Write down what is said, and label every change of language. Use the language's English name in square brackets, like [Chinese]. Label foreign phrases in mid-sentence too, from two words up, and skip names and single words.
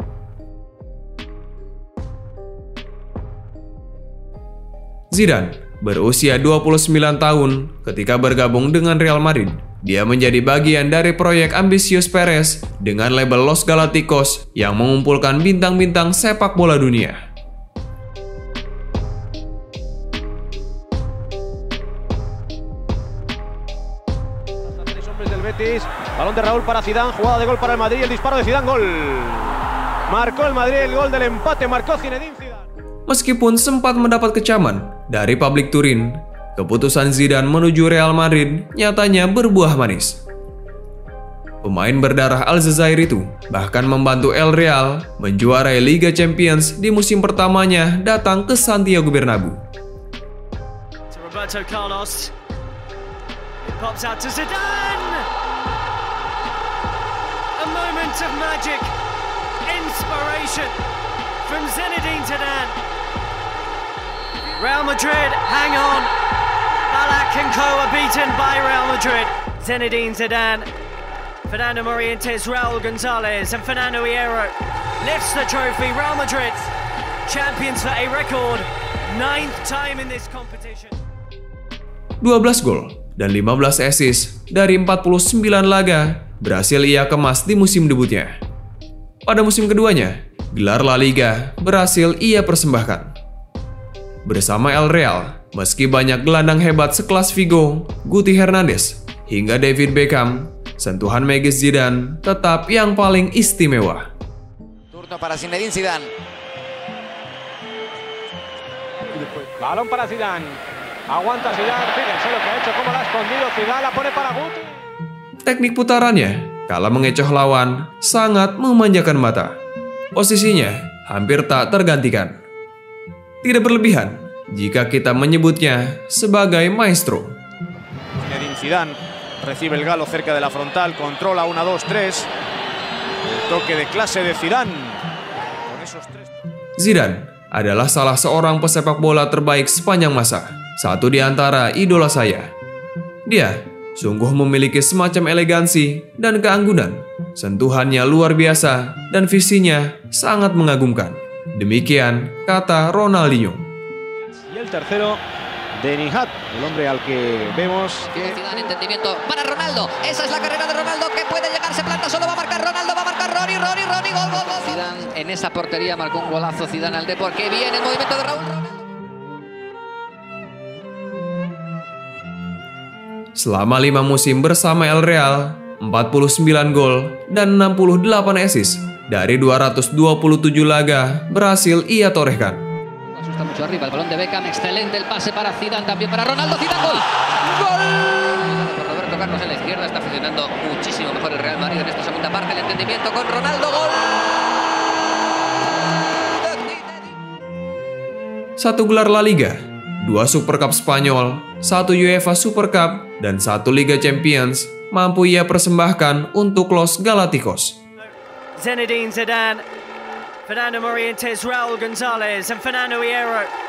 [Indonesian] Zidane berusia 29 tahun ketika bergabung dengan Real Madrid. Dia menjadi bagian dari proyek ambisius Perez dengan label Los Galacticos yang mengumpulkan bintang-bintang sepak bola dunia. [Spanish] Balón de Raúl para Zidane, jugada de gol para el Madrid, el disparo de Zidane, gol. Marcó el Madrid el gol del empate, marcó Zinedine Zidane. [Indonesian] Meskipun sempat mendapat kecaman dari publik Turin, keputusan Zidane menuju Real Madrid nyatanya berbuah manis. Pemain berdarah Aljazair itu bahkan membantu El Real menjuarai Liga Champions di musim pertamanya datang ke Santiago Bernabéu. [English] Roberto Carlos. It pops out to Zidane. A moment of magic, inspiration from Zinedine Zidane. Real Madrid, hang on. Ballack and co are beaten by Real Madrid. Zinedine Zidane, Fernando Morientes, Raúl González and Fernando Hierro lifts the trophy. Real Madrid, champions for a record 9th time in this competition. [Indonesian] 12 gol dan 15 assist dari 49 laga berhasil ia kemas di musim debutnya. Pada musim keduanya, gelar La Liga berhasil ia persembahkan. Bersama El Real, meski banyak gelandang hebat sekelas Figo, Guti Hernandez, hingga David Beckham, sentuhan magis Zidane tetap yang paling istimewa. [Spanish] Turno para Zinedine Zidane. Balón para Zidane. Aguanta Zidane, fíjense lo que ha hecho, cómo la ha escondido Zidane, la pone para Guti. [Indonesian] Teknik putarannya, kala mengecoh lawan, sangat memanjakan mata. Posisinya hampir tak tergantikan. Tidak berlebihan jika kita menyebutnya sebagai maestro. [Spanish] Zinedine Zidane recibe el galo cerca de la frontal, controla 1, 2, 3. El toque de clase de Zidane. Con esos 3. [Indonesian] Zidane adalah salah seorang pesepak bola terbaik sepanjang masa. Satu di antara idola saya. Dia sungguh memiliki semacam elegansi dan keanggunan. Sentuhannya luar biasa dan visinya sangat mengagumkan. Demikian kata Ronaldinho. [Spanish] Y el tercero de Nihat, el hombre al que vemos. Zidane, entendimiento para Ronaldo. Esa es la carrera de Ronaldo que puede llegar, se planta, solo va a marcar Ronaldo, va a marcar Ronnie, gol, gol. Zidane en esa portería marcó un golazo. Zidane al Depor. Que bien el movimiento de Raúl. [Indonesian] Selama 5 musim bersama El Real, 49 gol dan 68 assist dari 227 laga berhasil ia torehkan. [Spanish] Asusta mucho arriba, el balón de Beckham, excelente el pase para Zidane, también para Ronaldo, Zidane, gol. ¡Gol! Por Roberto Carlos en la izquierda, está funcionando muchísimo mejor el Real Madrid en esta segunda parte, el entendimiento con Ronaldo, gol. [Indonesian] Satu gelar La Liga, 2 Super Cup Spanyol, 1 UEFA Super Cup, dan 1 Liga Champions mampu ia persembahkan untuk Los Galacticos. [English] Zinedine Zidane, Fernando Morientes, Raúl González, and Fernando Hierro.